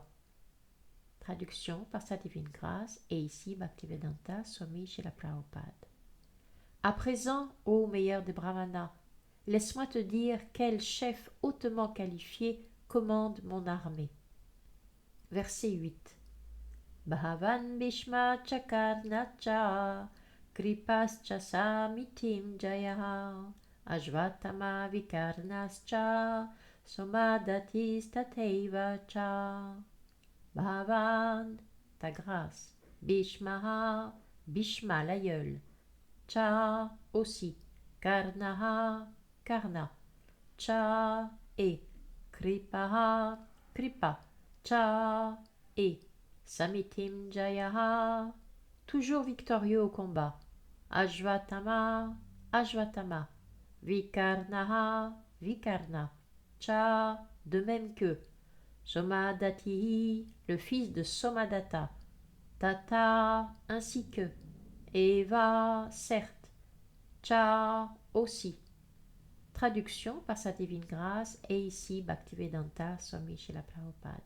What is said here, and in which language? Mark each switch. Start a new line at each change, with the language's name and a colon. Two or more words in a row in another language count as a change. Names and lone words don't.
French: Traduction par sa divine grâce et ici Bhaktivedanta Swami Srila Prabhupada. À présent, ô meilleur des brahmanas, laisse-moi te dire quel chef hautement qualifié commande mon armée. Verset 8.
Sanskrit: Bhavan Bhishma Chakarnacha Kripascha samitim jaya Ashvatama vikarnascha Somadatis tateiva cha.
French: Bhavan, ta grâce. Bhishmaha, Bhishma l'aïeul. Cha, aussi. Karnaha, Karna. Cha, et. Kripaha, Kripa.
Sanskrit: Cha, et. Samitim jayaha,
French: toujours victorieux au combat. Ashvatama, Ashvatama. Vikarnaha, Vikarna. Cha, de même que. Somadati, le fils de Somadatta. Tata, ainsi que. Eva, certes. Cha, aussi. Traduction par sa divine grâce et ici Bhaktivedanta Swami Srila Prabhupada.